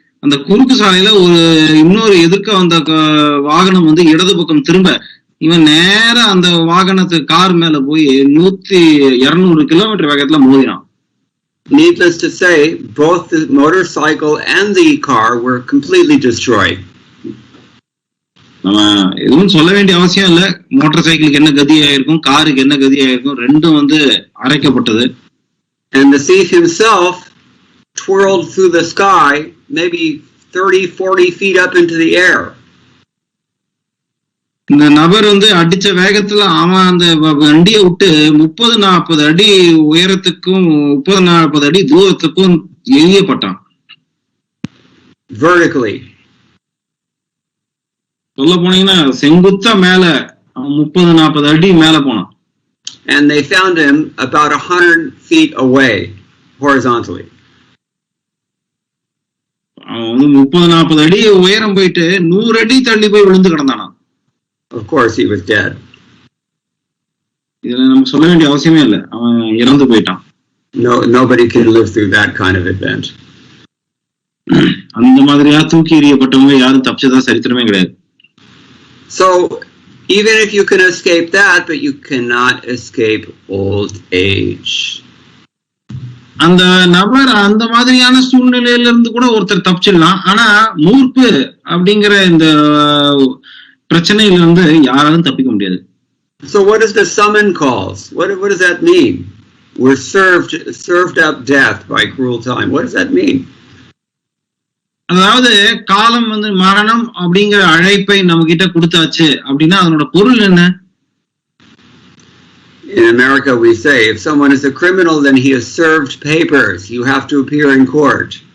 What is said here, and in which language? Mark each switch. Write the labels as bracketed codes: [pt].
[ta] அந்த குறுக்கு சாலையில ஒரு இன்னொரு எதிர்க்க வந்த வாகனம் வந்து இடது பக்கம் திரும்ப இவன் நேரா அந்த வாகனத்து கார் மேல போய் 200 கிலோமீட்டர் வேகத்துல மோதினான். [en] Needless to say, both the motorcycle and the car were completely destroyed. [ta] நம்ம எதுவும் சொல்ல வேண்டிய அவசியம் இல்ல. மோட்டார் சைக்கிளுக்கு என்ன கதியாயிருக்கும், காருக்கு என்ன கதியாயிருக்கும், ரெண்டும் வந்து அரைக்கப்பட்டது. [en] And the thief himself twirled through the sky, maybe 30-40 feet up into the air. [ta] இந்த நபர் வந்து அடிச்ச வேகத்துல அவன் அந்த வண்டியை விட்டு 30-40 அடி உயரத்துக்கும் 30-40 அடி தூரத்துக்கும் எரியப்பட்டான். [en] Vertically. [ta] சொல்ல போனீங்கன்னா செங்குத்தா மேல 30-40 அடி மேல போனான். [en] And they found him about 100 feet away, horizontally. [ta] அவன் வந்து 30-40 அடி உயரம் போயிட்டு 100 அடி தள்ளி போய் விழுந்து கிடந்தானா. [en] Of course he was dead. [ta] இதுல நமக்கு சொல்ல வேண்டிய அவசியமே இல்லை, அவன் இறந்து போயிட்டான். [en] Nobody can live through that kind of event. [ta] அந்த மாதிரியா தூக்கி எறியப்பட்டவங்க யாரும் தப்பிச்சதா சரித்திரமே கிடையாது. [en] So even if you can escape that, but you cannot escape old age. [ta] அந்த நபர் அந்த மாதிரியான சூழ்நிலையில இருந்து கூட ஒருத்தர் தப்பிச்சிடலாம். ஆனா மூர்ப்பு அப்படிங்கிற இந்த பிரச்சனையில இருந்து யாராலும் தப்பிக்க முடியாது. [en] So what is the summon calls? What does that mean? We're served up death by cruel time. What does that mean? [ta] அதாவது காலம் வந்து மரணம் அப்படிங்கிற அழைப்பை நம்ம கிட்ட கொடுத்தாச்சு அப்படின்னா அதனோட பொருள் என்ன? [en] In America we say if someone is a criminal then he has served papers. You have to appear in court.